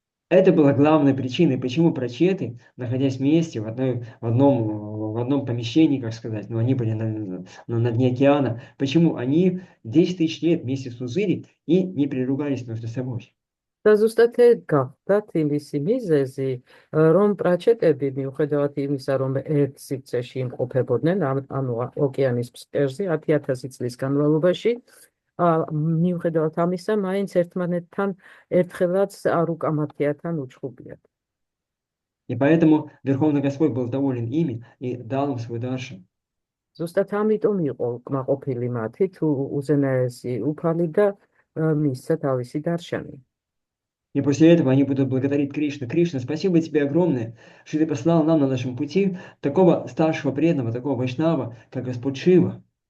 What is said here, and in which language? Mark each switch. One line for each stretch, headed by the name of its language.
Russian: Это была главная причина, почему прачеты, находясь вместе в одном помещении, как сказать, но они были на дне океана, почему они 10 тысяч лет вместе служили и не переругались между собой.
Georgian: და ზუსტად ეს გახდათ იმისი მიზეზი, რომ პრაჩეტები მიუხედავად იმისა, რომ ერთ სივრცეში იმყოფებოდნენ, ანუ ოკეანის ფსკერზე 10,000 წლის განმავლობაში, მიუხედავად ამისა, მაინც ერთმანეთთან ერთხელაც არ უკამათიათან უჩხუბიათ.
Russian: И поэтому Верховный Господь был доволен ими и дал им свой даршан.
Georgian: ზუსტად ამიტომ იყო კმაყოფილი მათი თუ უზენაესი უფალი და მისცა თავისი დარშანი.
Russian: И после этого они будут благодарить Кришну. Кришна, спасибо тебе огромное, что ты послал нам на нашем пути такого старшего преданного, такого вайшнава, как Господь Шива.